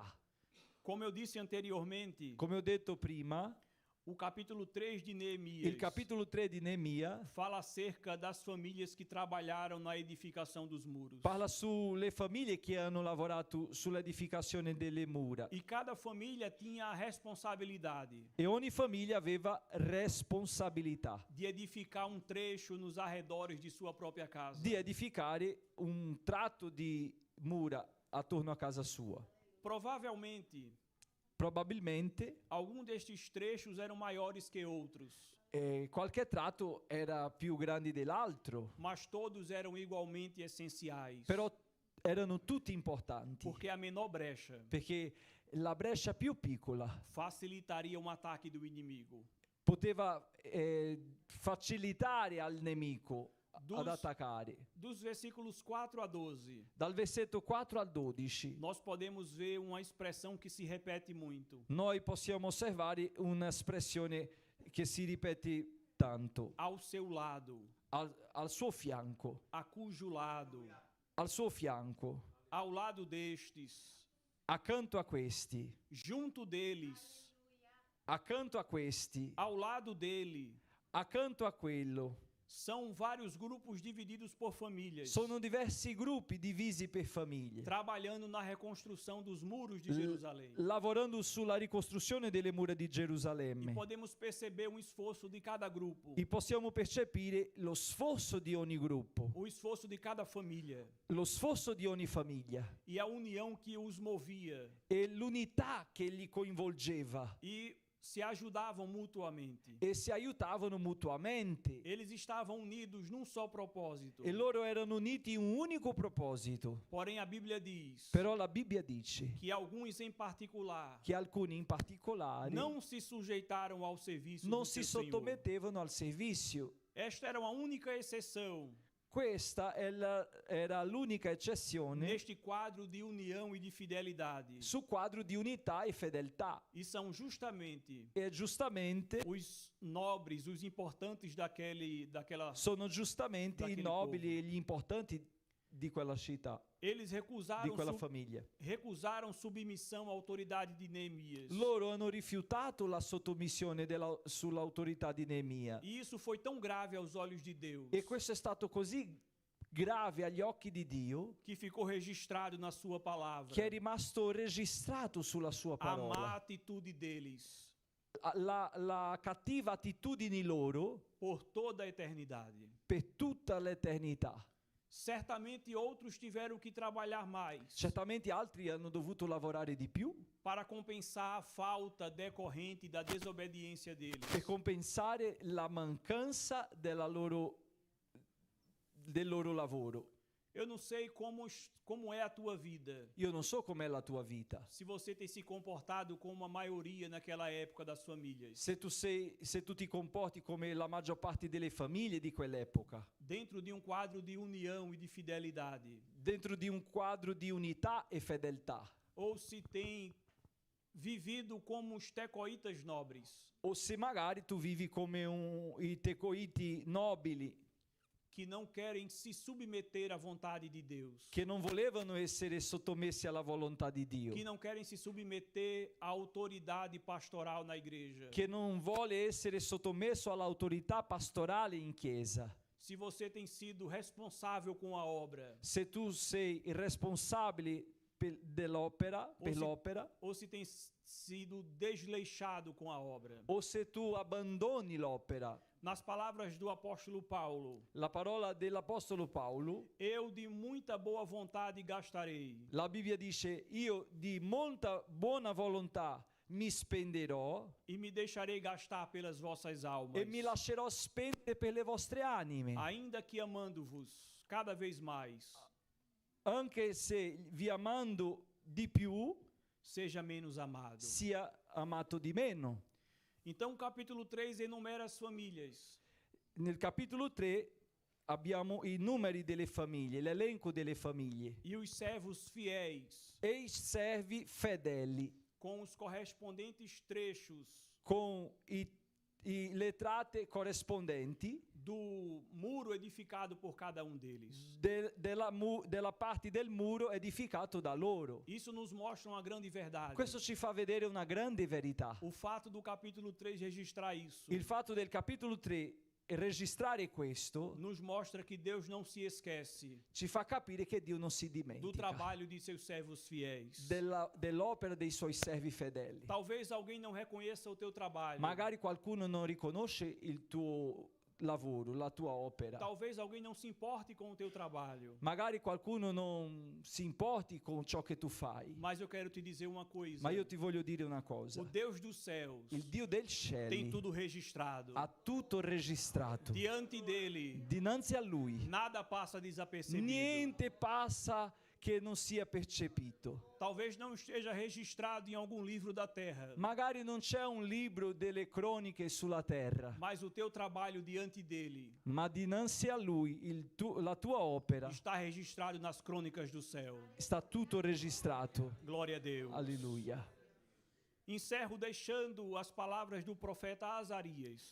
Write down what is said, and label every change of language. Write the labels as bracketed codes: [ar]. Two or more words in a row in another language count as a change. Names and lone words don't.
[pt] Como eu disse anteriormente, [it] Come ho detto prima, [pt] o capítulo 3 de Neemias [it] il capitolo 3 di Neemia [pt] fala acerca das famílias que trabalharam na edificação dos muros. [it] parla sulle famiglie che hanno lavorato sull'edificazione delle mura [pt] E cada família tinha a responsabilidade [it] e ogni famiglia aveva responsabilità [pt] de edificar um trecho nos arredores de sua própria casa. [it] di edificare un tratto di mura attorno a casa sua. Probabilmente [pt] Alguns destes trechos eram maiores que outros, [it] qualche tratto era più grande dell'altro, [pt] mas todos eram igualmente essenciais, [it] però erano tutti importanti, [pt] porque a menor brecha [it] perché la breccia più piccola [pt] facilitaria um ataque do inimigo. [it] poteva facilitare al nemico ad [pt] Dos- [it] attaccare. [pt] Dos versículos 4 a 12, [it] Dal versetto 4 al 12 [pt] nós podemos ver uma expressão que se repete muito. [it] noi possiamo osservare un'espressione che si ripete tanto. [pt] Ao seu lado, [it] Al suo fianco, [pt] a cujo lado, [it] al suo fianco, [pt] ao lado destes, [it] accanto a questi, [pt] junto deles, [it] accanto a questi, [pt] ao lado dele, [it] accanto a quello. [pt] são vários grupos divididos por famílias, [it] Sono diversi gruppi divisi per famiglie, [pt] trabalhando na reconstrução dos muros de Jerusalém. [it] lavorando sulla ricostruzione delle mura di [pt] E [it] Gerusalemme. [pt] podemos perceber um esforço de cada grupo, [it] E possiamo percepire lo sforzo di ogni gruppo, [pt] o esforço de cada família [it] lo sforzo di ogni famiglia [pt] e a união que os movia [it] e l'unità che li coinvolgeva [pt] e se ajudavam mutuamente. [it] e si aiutavano mutuamente. [pt] Eles estavam unidos num só propósito. [it] E loro erano uniti in un unico proposito. [pt] Porém, a Bíblia diz [it] Però la Bibbia dice [pt] que alguns em particular [it] che alcuni in particolare [pt] não se sujeitaram ao serviço [it] non [pt] do [it] si [pt] seu Senhor. [it] sottomettevano al servizio. [pt] Esta era uma única exceção [it] Questa era l'unica eccezione [pt] neste quadro de união e de fidelidade. [it] su quadro di unità e fedeltà. [pt] E são justamente [it] E giustamente [pt] os nobres, os importantes daquela. [it] sono giustamente i [pt] Daquele [it] nobili [pt] povo. [it] e gli importanti di quella città, [pt] Eles [it] di quella [pt] recusaram [it] famiglia. [pt] submissão à autoridade de Neemias. [it] Loro hanno rifiutato la sottomissione sull'autorità di Neemia. [pt] E isso foi tão grave aos olhos de Deus [it] E questo è stato così grave agli occhi di Dio, [pt] que ficou registrado na sua palavra. [it] che è rimasto registrato sulla sua [pt] A má [it] parola. [pt] atitude deles [it] La cattiva attitudine loro [pt] por toda a eternidade. [it] per tutta l'eternità. [pt] Certamente outros tiveram que trabalhar mais [it] Certamente altri hanno dovuto lavorare di più [pt] para compensar a falta decorrente da desobediência deles. [it] per compensare la mancanza del loro lavoro. [pt] Eu não sei como é a tua vida. [it] Io non so com'è la tua vita. [pt] Se você tem se comportado como a maioria naquela época das famílias. [it] Se tu ti comporti come la maggior parte delle famiglie di quell'epoca, [pt] Dentro de um quadro de união e de fidelidade. [it] dentro di un quadro di unità e fedeltà, [pt] Ou se tem vivido como os tecoitas nobres, [it] o se magari tu vivi come i tecoiti nobili [pt] que não querem se submeter à vontade de Deus, [it] che non volevano essere sottomessi alla volontà di Dio, [pt] que não querem se submeter à autoridade pastoral na igreja. [it] che non vuole essere sottomesso all'autorità pastorale in chiesa. [pt] Se você tem sido responsável com a obra, [it] Se tu sei il responsabile per l'opera, [pt] ou se tem sido desleixado com a obra. [it] o se tu abbandoni l'opera. [pt] Nas palavras do apóstolo Paulo, [it] La parola dell'Apostolo Paolo, [pt] eu de muita boa vontade gastarei, [it] la Bibbia dice: io di molta buona volontà mi spenderò [pt] e me deixarei gastar pelas vossas almas, [it] e mi lascerò spendere per le vostre anime, [pt] ainda que amando-vos cada vez mais, [it] anche se vi amando di più [pt] seja menos amado. [it] sia amato di meno. [pt] Então, o capítulo 3 enumera as famílias. [it] Nel capitolo 3 abbiamo i numeri delle famiglie, l'elenco delle famiglie [pt] E os servos fiéis, [it] e i servi fedeli [pt] com os correspondentes trechos [it] con le trate corrispondenti [pt] do muro edificado por cada um deles. [it] della parte del muro edificato da loro. [pt] Isso nos mostra uma grande verdade. [it] Questo ci fa vedere una grande verità. [pt] O fato do capítulo 3 registrar isso [it] Il fatto del capitolo 3 registrare questo [pt] nos mostra que Deus não se esquece [it] ci fa capire che Dio non si [pt] do [it] dimentica [pt] trabalho de seus servos fiéis. [it] dell'opera dei suoi servi fedeli. [pt] Talvez alguém não reconheça o teu trabalho. [it] Magari qualcuno non riconosce il tuo lavoro, la tua opera. [pt] Talvez alguém não se importe com o teu trabalho. [it] Magari qualcuno non si importi con ciò che tu fai. [pt] Mas eu quero te dizer uma coisa. [it] Ma io ti voglio dire una cosa. [pt] O Deus dos céus [it] Il Dio del [pt] tem [it] cielo [pt] tudo registrado. [it] ha tutto registrato. [pt] Diante dele, [it] Dinanzi a Lui [pt] nada passa desapercebido. [it] niente passa che non sia percepito. [pt] Talvez não esteja registrado em algum livro da terra, [it] Magari non c'è un libro delle croniche sulla terra, [pt] mas o teu trabalho diante dele [it] ma dinanzi a Lui la tua opera [pt] está registrado nas crônicas do céu. [it] sta tutto registrato. [pt] Glória a Deus. [it] Alleluia. [pt] Encerro deixando as palavras do profeta Azarias.